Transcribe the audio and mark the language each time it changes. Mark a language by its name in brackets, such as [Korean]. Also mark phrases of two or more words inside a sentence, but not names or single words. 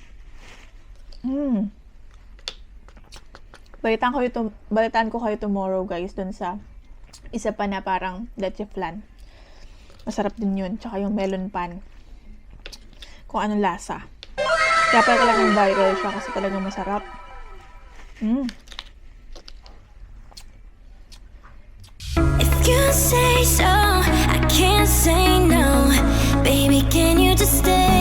[Filipino] Balitaan ko kayo tomorrow, guys, dun sa isa pa na parang leche flan. Masarap din yun. Tsaka yung melon pan. Kung anong lasa. Kaya pala talagang viral siya kasi talagang masarap. [English] If you say so, I can't say no. Baby, can you just stay?